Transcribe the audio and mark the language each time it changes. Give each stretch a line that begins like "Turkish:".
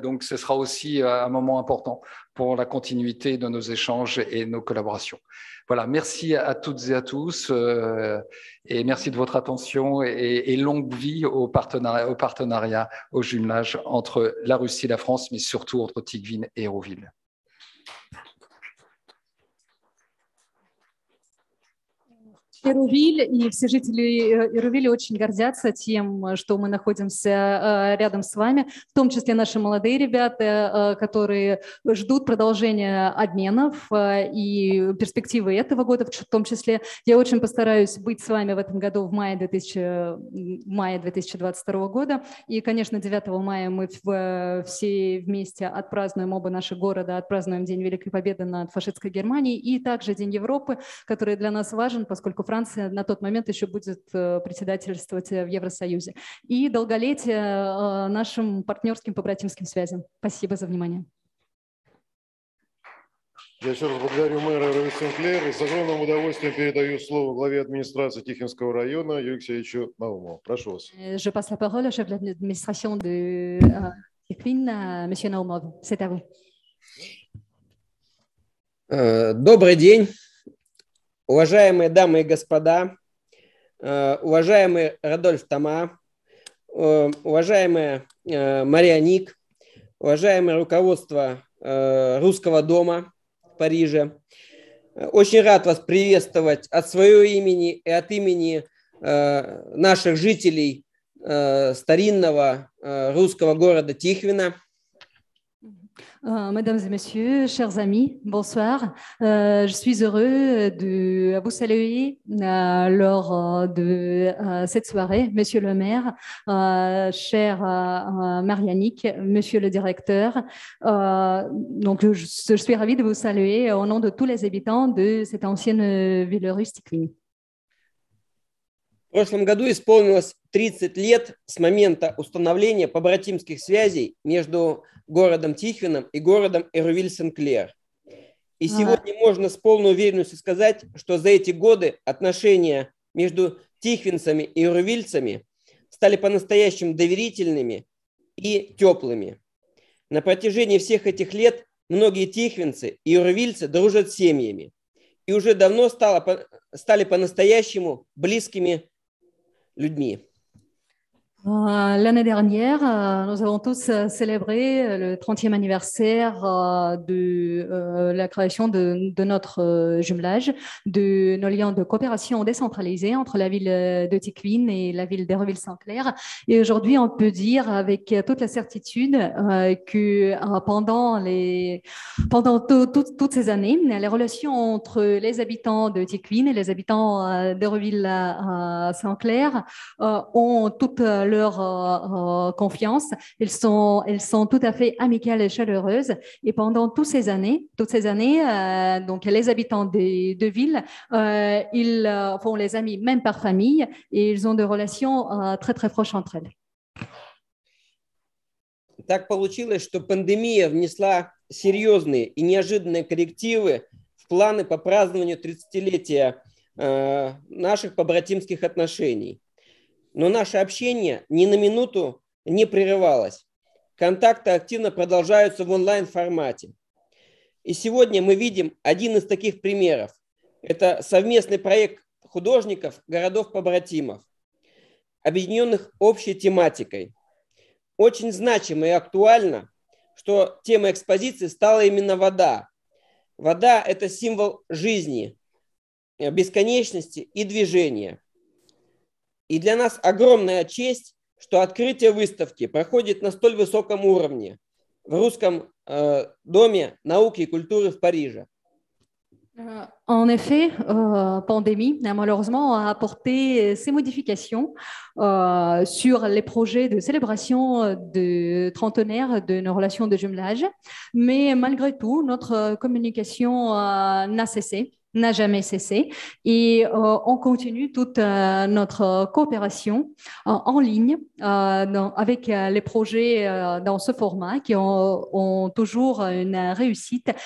French: Donc, ce sera aussi un moment important pour la continuité de nos échanges et nos collaborations. Voilà, merci à toutes et à tous et merci de votre attention et longue vie au partenariat, au jumelage entre la Russie et la France, mais surtout entre Tikhvin et Hérouville.
Russian: Hérouville и все жители Hérouville очень гордятся тем, что мы находимся рядом с вами, в том числе наши молодые ребята, которые ждут продолжения обменов и перспективы этого года в том числе. Я очень постараюсь быть с вами в этом году в мае 2022 года. И, конечно, 9 мая мы все вместе отпразднуем оба наших города, отпразднуем День Великой Победы над фашистской Германией и также День Европы, который для нас важен, поскольку Франция на тот момент еще будет председательствовать в Евросоюзе. И долголетие нашим партнерским побратимским связям. Спасибо за внимание. Я еще раз благодарю мэра Hérouville Сен-Клер и с огромным удовольствием передаю слово главе администрации Тихвинского района Юрию Алексеевичу Наумову. Прошу вас.
French: Je passe la parole au chef de l'administration de Tikhvin, monsieur Naumov. C'est à vous.
Russian: Добрый день. Уважаемые дамы и господа, уважаемый Радольф Тома, уважаемая Мария Ник, уважаемое руководство Русского дома в Париже, очень рад вас приветствовать от своего имени и от имени наших жителей старинного русского города Тихвина.
French: Mesdames et messieurs, chers amis, bonsoir. Je suis heureux de vous saluer lors de cette soirée, Monsieur le maire, cher Marianique, Monsieur le directeur. Donc, je suis ravie de vous saluer au nom de tous les habitants de cette ancienne ville russe Tikhvin.
Russian: В прошлом году исполнилось 30 лет с момента установления побратимских связей между городом Тихвином и городом Hérouville-Сен-Клер. И сегодня можно с полной уверенностью сказать, что за эти годы отношения между тихвинцами и hérouvillцами стали по-настоящему доверительными и теплыми. На протяжении всех этих лет многие тихвинцы и hérouvillцы дружат с семьями и уже давно стали по-настоящему близкими людьми.
French: L'année dernière, nous avons tous célébré le 30e anniversaire de la création de notre jumelage, de nos liens de coopération décentralisés entre la ville de Tiqueline et la ville d'Hérouville-Saint-Clair. Et aujourd'hui, on peut dire avec toute la certitude que pendant toutes ces années, les relations entre les habitants de Tiqueline et les habitants d'Hérouville-Saint-Clair ont toute leur confiance. Elles sont tout à fait amicales et chaleureuses. Et pendant toutes ces années, donc les habitants des deux villes, ils font les amis même par famille et ils ont des relations très très proches entre elles.
Russian: Так получилось, что пандемия внесла серьезные и неожиданные коррективы в планы по празднованию 30-летия наших побратимских отношений. Но наше общение ни на минуту не прерывалось. Контакты активно продолжаются в онлайн-формате. И сегодня мы видим один из таких примеров. Это совместный проект художников городов-побратимов, объединенных общей тематикой. Очень значимо и актуально, что темой экспозиции стала именно вода. Вода – это символ жизни, бесконечности и движения. И для нас огромная честь, что открытие выставки проходит на столь высоком уровне в Русском доме науки и культуры в Париже.
French: En effet, pandémie, malheureusement, a apporté ces modifications sur les projets de célébration de trentenaire de nos relations de jumelage. Mais malgré tout, notre communication n'a jamais cessé et on continue toute notre coopération en ligne avec les projets dans ce format qui ont toujours une réussite.